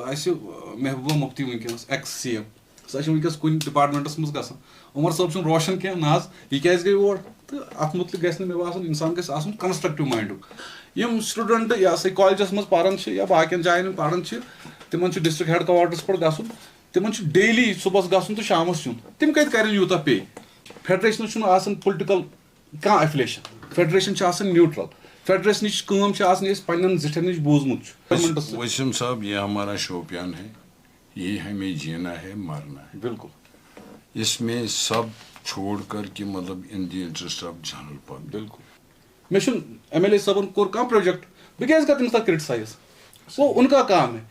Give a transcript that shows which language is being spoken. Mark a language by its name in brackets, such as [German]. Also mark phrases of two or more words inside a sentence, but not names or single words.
[Kashmiri] महबूबा मुफ्ती वनकस [English] ex CM [Kashmiri] सह वनकस कुन डिपार्टमेंटस मज गसान उमर साहब चुन रोशन कह नाज यह क्या गई और तो अत मुतलिक गस मे बासान इंसान गस आसन कंस्ट्रक्टिव माइंडुक यम स्टूडेंट यह सा कॉलेजस मज पारान या बाकियन जायन पारान तिमन [English] district headquarters [Kashmiri] पे गसन तिमन डेली सुबह गसन तो शामस युन तिम कत कर यूत पे फेडरेशन आसान पोलिटिकल कह [English] affiliation federation neutral federation [Kashmiri] काम पन्न जिठन नश बूजमुत [Hindi] वसीम साहब ये हमारा शोपियान है, ये हमें जीना है मरना है बिल्कुल इसमें सब छोड़कर कि मतलब [English] in the interest of general public. [Kashmiri] बिल्कुल मे MLA साहब कोर कह प्रोजेक्ट बह क्या कर तमिस क्रिटिसाइज [Hindi] वो उनका काम है।